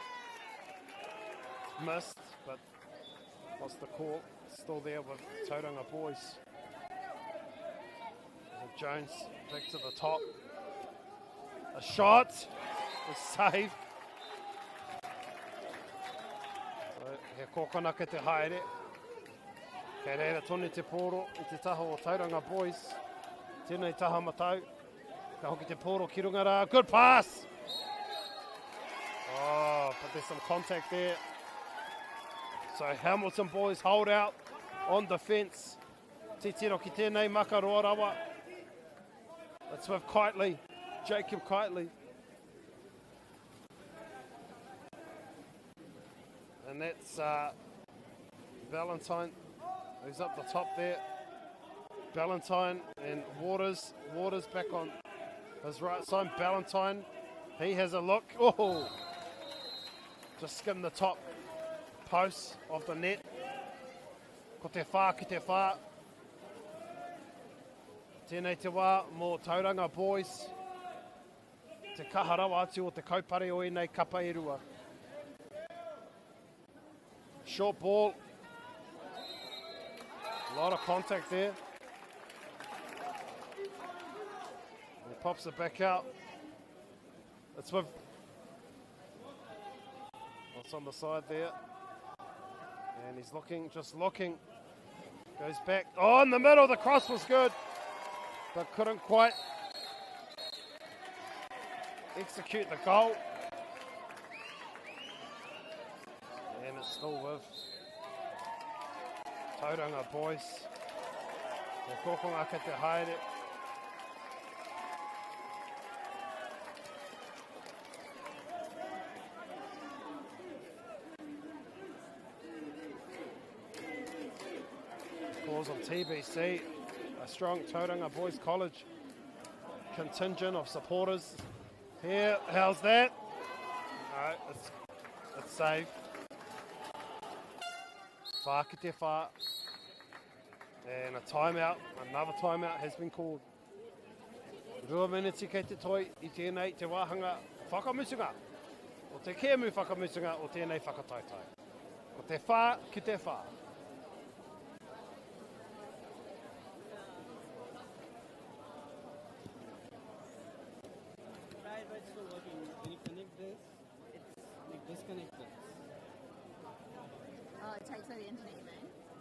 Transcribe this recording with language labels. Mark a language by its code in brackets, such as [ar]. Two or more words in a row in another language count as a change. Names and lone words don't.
[en] It's missed, but lost the call. Still there with Tauranga boys. With Jones back to the top. A shot. A save. So, [mi] he kokona ke te haere. Kei reira tonu te poro i te taha o Tauranga boys. Tēnei taha matau. Ka hoki te poro ki runga rā. [en] Good pass! Oh, but there's some contact there. So Hamilton boys hold out on defence. [mi] Te tiro ki tēnei makaroa rawa. [en] That's with Kitely, Jacob Kitely. And that's Valentine, who's up the top there. Valentine and Waters. Waters back on his right side. Valentine, he has a look. Oh! Just skimmed the top post of the net. [mi] Ko te whā ki te whā. Tēnei te wā mō Tauranga boys. Te kaharawa atu o te kaupare o enei kapa e rua. [en] Short ball. A lot of contact there. He pops it back out. It's with what's on the side there. And he's looking, just looking. Goes back. Oh, in the middle, the cross was good. But couldn't quite execute the goal. And it's still with Tauranga boys. [mi] Te kokonga ke te haere. [en] Calls on TBC, a strong Tauranga Boys College contingent of supporters. Here, how's that? No, it's safe. [mi] Whā ki te whā. [en] And a timeout, another timeout has been called. [mi] Rua miniti kei te toi I tēnei te wāhanga whakamutunga. O te kēmu whakamutunga o tēnei whakataitai. Ko te whā ki te whā. [en] It's still working. When you connect this, it's disconnected. Oh, it takes away the internet, you mean?